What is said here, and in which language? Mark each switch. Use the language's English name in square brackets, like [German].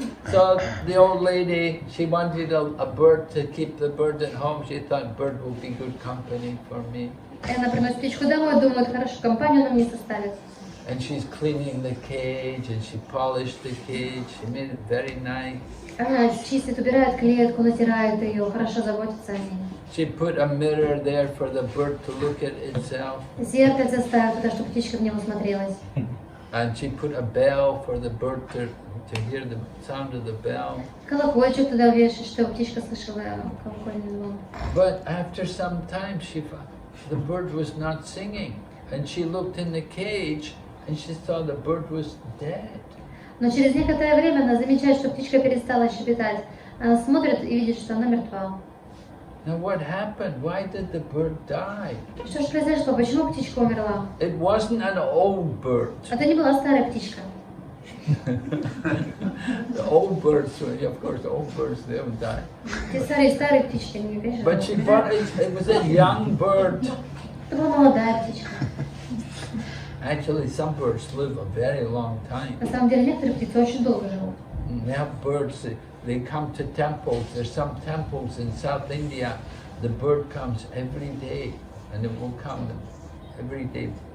[English] So the old lady, she wanted a bird to keep the bird at home. She thought bird will be good company for me. [Russian] И она приносит птичку домой, думает, хорошо, компанию она мне составит. [English] And she's cleaning the cage, and she polished the cage. She made it very nice. [Russian] Она чистит, убирает клетку, натирает ее, хорошо заботится о ней. [English] She put a mirror there for the bird to look at itself. [Russian] Зеркальце ставит туда, чтобы птичка в него смотрелась. [English] And she put a bell for the bird to hear the sound of the bell. [Russian] Колокольчик туда вешает, чтобы птичка слышала колокольный звон. [English] But after some time, the bird was not singing, and she looked in the cage, and she saw the bird was dead. [Russian] Но через некоторое время она замечает, что птичка перестала щебетать. Она смотрит и видит, что она мертва. [English] Now what happened? Why did the bird die? [Russian] Что же произошло? Почему птичка умерла? [English] It wasn't an old bird. [Russian] Это не была старая птичка. [English] The old birds, of course, the old birds, they don't die. [Russian] Те старые птички, не конечно. [English] But she bought it was a young bird. [Russian] Это была молодая птичка. [English] Actually, some birds live a very long time. [Russian] На самом деле, некоторые птицы очень долго живут. [English] They have birds, they come to temples. There's some temples in South India. The bird comes every day, and it will come every day.